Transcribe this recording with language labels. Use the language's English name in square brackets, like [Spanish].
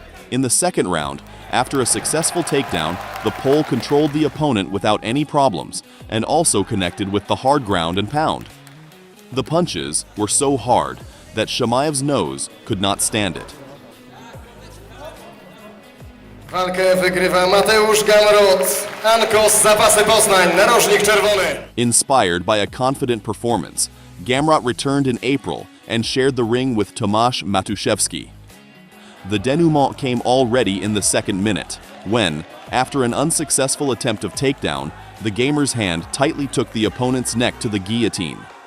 [English] In the second round, after a successful takedown, the Pole controlled the opponent without any problems and also connected with the hard ground and pound. The punches were so hard that Shamayev's nose could not stand it. [Polish] Walkę wygrywa Mateusz Gamrot, Ankos Zapasy Poznań, narożnik czerwony. [English] Inspired by a confident performance, Gamrot returned in April and shared the ring with Tomasz Matuszewski. The denouement came already in the second minute, when, after an unsuccessful attempt of takedown, the Gamer's hand tightly took the opponent's neck to the guillotine.